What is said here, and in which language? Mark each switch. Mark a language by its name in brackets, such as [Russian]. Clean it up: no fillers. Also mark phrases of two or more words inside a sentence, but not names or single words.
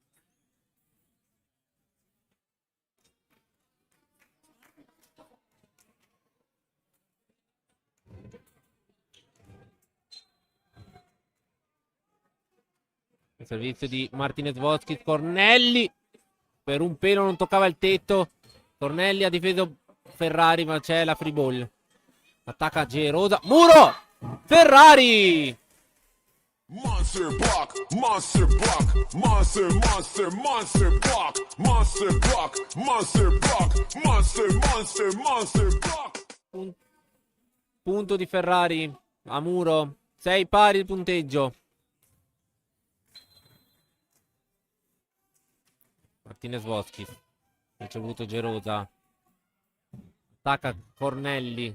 [Italian] Il servizio di Martinez Voskis. Cornelli. Per un pelo non toccava il tetto. Cornelli ha difeso Ferrari, ma c'è la [English] free ball. [Italian] Attacca Gerosa. Muro! Ferrari! [English] Monster block, monster block, monster, monster, monster block, monster block, monster block, monster, monster, monster block. [Italian] Punto di Ferrari a muro. 6 pari il punteggio. Martinez Voskis. Ricevuto Gerosa. Attacca Cornelli.